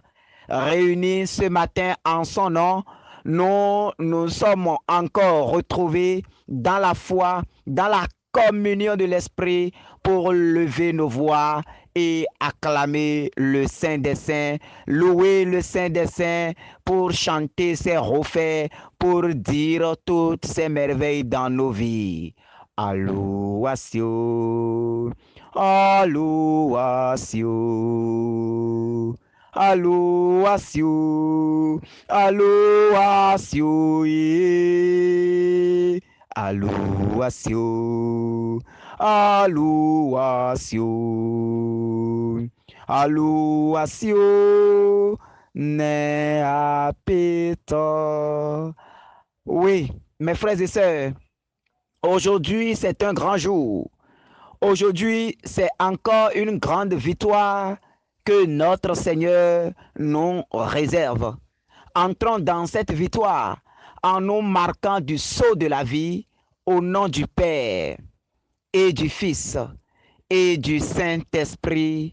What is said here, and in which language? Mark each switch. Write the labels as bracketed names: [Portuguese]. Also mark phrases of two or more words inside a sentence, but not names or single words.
[French] Réunis ce matin en son nom, nous sommes encore retrouvés dans la foi, dans la communion de l'Esprit pour lever nos voix et acclamer le Saint des Saints, louer le Saint des Saints pour chanter ses refaits, pour dire toutes ses merveilles dans nos vies. Alluatio, alluatio, alluatio, alluatio, alluatio, alluatio, alluatio, ne apeta. Oui, mes frères et sœurs, aujourd'hui c'est un grand jour. Aujourd'hui c'est encore une grande victoire que notre Seigneur nous réserve. Entrons dans cette victoire en nous marquant du sceau de la vie au nom du Père et du Fils et du Saint-Esprit.